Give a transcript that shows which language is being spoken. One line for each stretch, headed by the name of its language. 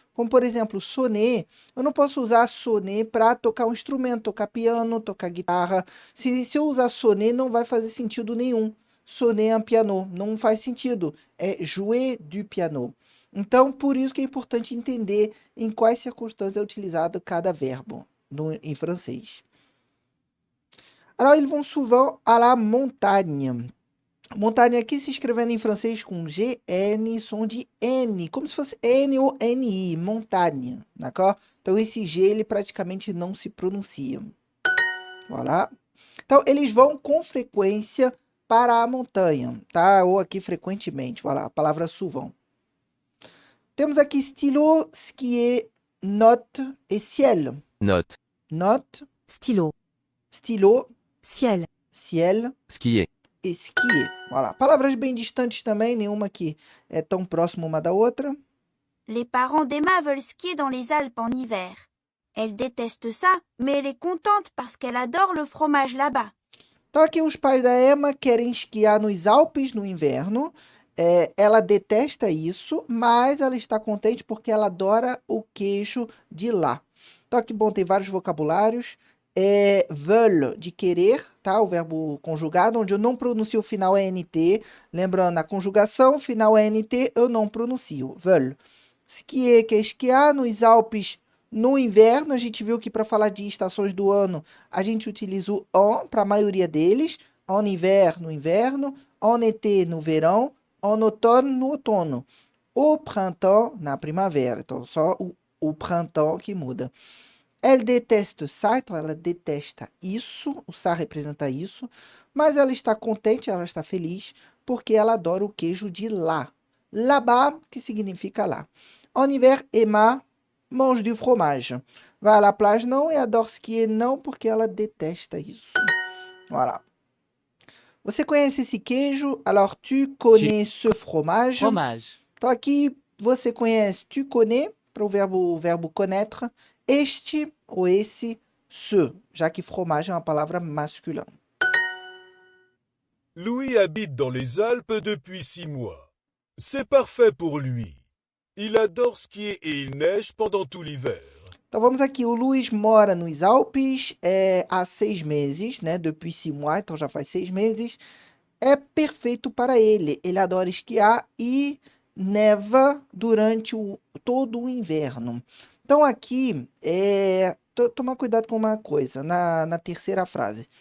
Portuguese: Como, por exemplo, sonner. Eu não posso usar sonner para tocar um instrumento, tocar piano, tocar guitarra. Se eu usar sonner, não vai fazer sentido nenhum.
French: sonner un piano.
Portuguese: Não faz sentido. É
French: jouer du piano.
Portuguese: Então, por isso que é importante entender em quais circunstâncias é utilizado cada verbo em francês.
French: Alors, ils vont souvent à la montagne.
Portuguese: Montagne aqui se escrevendo em francês com GN, som de N, como se fosse N ou NI, montagne, d'accord? Então esse G ele praticamente não se pronuncia. Voilà. Então eles vão com frequência para a montanha, tá? Ou aqui frequentemente, voilà, a palavra souvent. Temos aqui stylo, skier, note e ciel.
French: Note. Note, Stylo. stylo, Ciel. ciel Skier. e skier. Voilà.
Portuguese: Palavras bem distantes também, nenhuma que é tão próxima uma da outra.
French: Les parents d'Emma veulent skier dans les Alpes en hiver. Elle déteste ça, mais elle est contente parce qu'elle adore le fromage là-bas.
Portuguese: Então aqui os pais da Emma querem esquiar nos Alpes no inverno. Ela detesta isso, mas ela está contente porque ela adora o queijo de lá. Então aqui, bom, tem vários vocabulários. Veulent, de querer, tá? O verbo conjugado, onde eu não pronuncio o final ENT. Lembrando, a conjugação, final ENT, eu não pronuncio. Veulent. Skier, que é esquiar nos Alpes no inverno. A gente viu que para falar de estações do ano, a gente utiliza o en para a maioria deles. En hiver, no inverno. En été, no verão. En automne, no outono. Au printemps, na primavera. Então, só o printemps que muda.
French: Elle déteste ça,
Portuguese: então ela detesta isso, o ça representa isso, mas ela está contente, ela está feliz, porque ela adora o queijo de lá. Là-bas, que significa lá.
French: En hiver, Emma mange du fromage.
Portuguese: Vai à la plage não e adore skier não, porque ela detesta isso. Voilà. Você conhece esse queijo?
French: Alors, tu connais ce fromage? Fromage.
Portuguese: Então aqui, você conhece, tu connais, para o verbo connaître, este ou esse, ce, já que fromage é uma palavra masculina.
French: Louis habite dans les Alpes depuis 6 mois. C'est parfait pour lui. Il adore skier et il neige pendant tout l'hiver.
Portuguese: Então vamos aqui, o Luiz mora nos Alpes há 6 meses, né? Depuis 6 mois, então já faz 6 meses. É perfeito para ele. Ele adora esquiar e neva durante todo o inverno. Então aqui, tomar cuidado com uma coisa, na terceira frase.